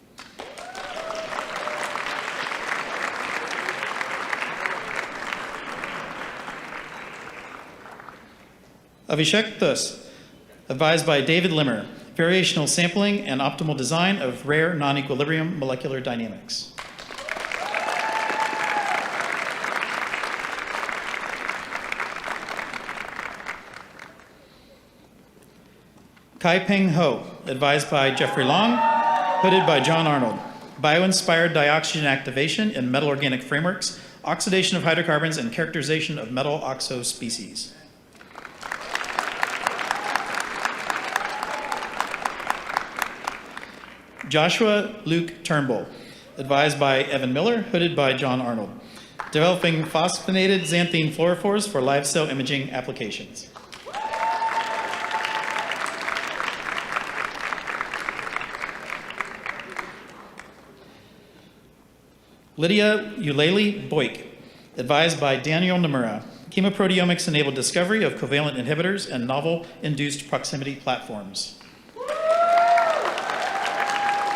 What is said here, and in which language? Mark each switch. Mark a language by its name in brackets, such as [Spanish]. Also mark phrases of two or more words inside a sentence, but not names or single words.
[English] Avishek Thus, advised by David Limmer, variational sampling and optimal design of rare non-equilibrium molecular dynamics. Kai-Peng Ho, advised by Jeffrey Long, hooded by John Arnold. Bio-inspired dioxygen activation in metal organic frameworks, oxidation of hydrocarbons, and characterization of metal oxo species. Joshua Luke Turnbull, advised by Evan Miller, hooded by John Arnold. Developing phosphonated xanthine fluorophores for live cell imaging applications. Lydia Eulalie Boyk, advised by Daniel Nomura. Chemoproteomics enabled discovery of covalent inhibitors and novel induced proximity platforms.